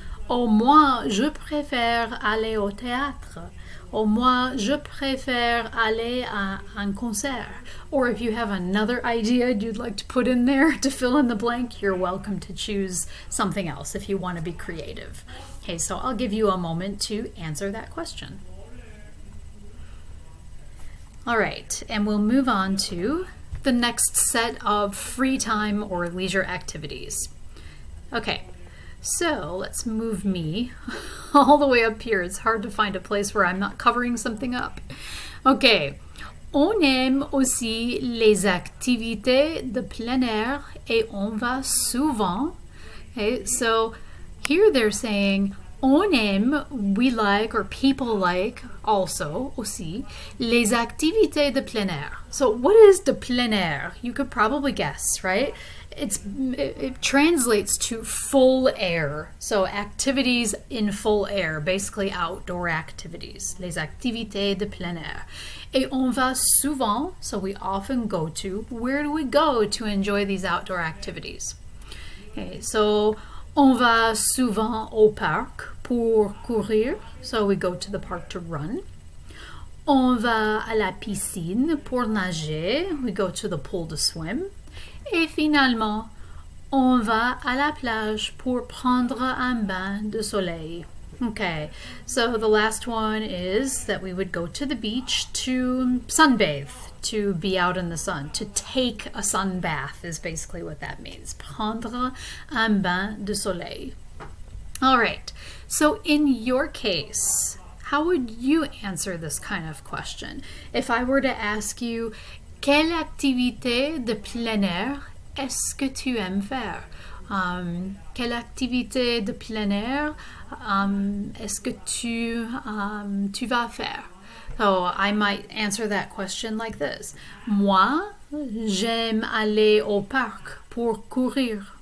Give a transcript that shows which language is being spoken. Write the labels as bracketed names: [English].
[French] Ou moi, je préfère aller au théâtre. Or moi, je préfère aller à un concert. [English] Or if you have another idea you'd like to put in there to fill in the blank, you're welcome to choose something else if you want to be creative. Okay, so I'll give you a moment to answer that question. All right, and we'll move on to the next set of free time or leisure activities. Okay. So let's move me all the way up here. It's hard to find a place where I'm not covering something up. Okay. [French] On aime aussi les activités de plein air et on va souvent. [English] Okay, so here they're saying [French] on aime, [English] we like, or people like also, [French] aussi, les activités de plein air. [English] So what is [French] de plein air? [English] You could probably guess, right? It translates to full air. So activities in full air, basically outdoor activities. [French] Les activités de plein air. Et on va souvent, [English] so we often go to. Where do we go to enjoy these outdoor activities? Okay, so [French] on va souvent au parc pour courir. [English] So we go to the park to run. [French] On va à la piscine pour nager. [English] We go to the pool to swim. [French] Et finalement, on va à la plage pour prendre un bain de soleil. [English] Okay, so the last one is that we would go to the beach to sunbathe, to be out in the sun, to take a sun bath is basically what that means. [French] Prendre un bain de soleil. [English] All right, so in your case, how would you answer this kind of question? If I were to ask you, [French] quelle activité de plein air est-ce que tu aimes faire? Quelle activité de plein air est-ce que tu vas faire? [English] So I might answer that question like this. [French] Moi, j'aime aller au parc pour courir.